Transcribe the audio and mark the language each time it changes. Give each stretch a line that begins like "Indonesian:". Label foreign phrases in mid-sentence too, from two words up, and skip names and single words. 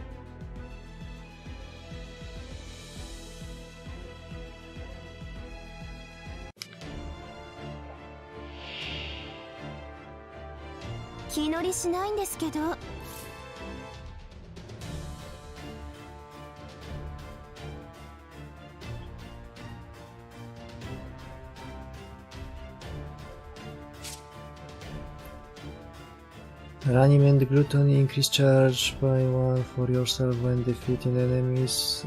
Japanese: Kinori しないんですけど。
English: Reanimate Gluttony, increase charge by 1 for yourself when defeating enemies.